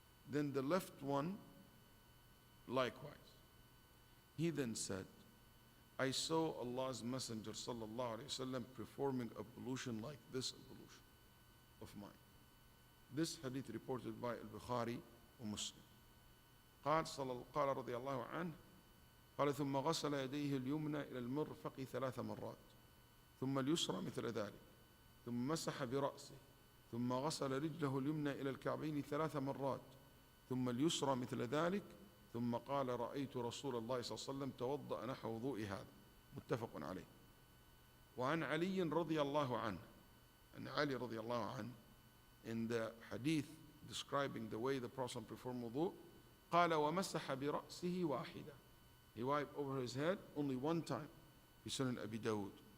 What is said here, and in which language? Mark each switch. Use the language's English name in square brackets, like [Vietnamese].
[English] Then the left one likewise. He then said, I saw Allah's Messenger sallallahu alayhi wa sallam performing ablution like this ablution of mine. This hadith reported by al-Bukhari wa Muslim. [Arabic] قال رضي الله عنه قال ثم غسل يديه اليمنى إلى المرفق 3 مرات ثم اليسرى مثل ذلك ثم مسح برأسه ثم غسل رجله اليمنى إلى الكعبين 3 مرات ثم اليسرى مثل ذلك ثم قال رأيت رسول الله صلى الله عليه وسلم توضأ نحو وضوء هذا متفق عليه. وعن علي رضي الله عنه, [English] and Ali رضي الله عنه, in the hadith describing the way the Prophet performed wudu, [Arabic] قال ومسح برأسه واحدة, [English] he wiped over his head only one time, [Arabic] في سنن أبي داود.